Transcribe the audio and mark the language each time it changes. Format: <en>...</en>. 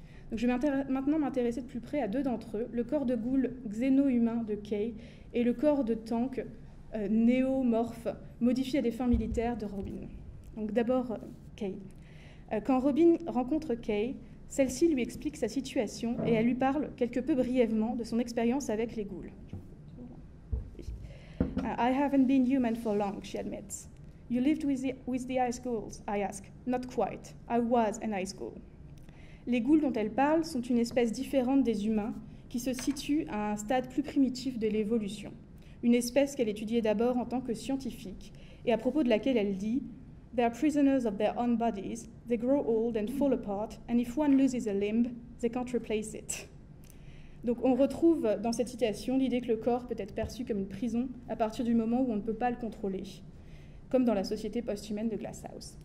<fr>Donc je vais maintenant m'intéresser de plus près à deux d'entre eux, le corps de ghoul xéno-humain de Kay et le corps de tank néomorphe modifié à des fins militaires de Robin. Donc d'abord Kay. Quand Robin rencontre Kay, celle-ci lui explique sa situation et elle lui parle quelque peu brièvement de son expérience avec les ghouls.</fr> <en>I haven't been human for long, she admits. You lived with the ice ghouls, I ask. Not quite. I was an ice ghoul.</en> <fr>Les ghouls dont elle parle sont une espèce différente des humains qui se situe à un stade plus primitif de l'évolution, une espèce qu'elle étudiait d'abord en tant que scientifique et à propos de laquelle elle dit «</fr> <en>They are prisoners of their own bodies, they grow old and fall apart, and if one loses a limb, they can't replace it.</en> <fr>» Donc on retrouve dans cette citation l'idée que le corps peut être perçu comme une prison à partir du moment où on ne peut pas le contrôler, comme dans la société post-humaine de Glasshouse.</fr>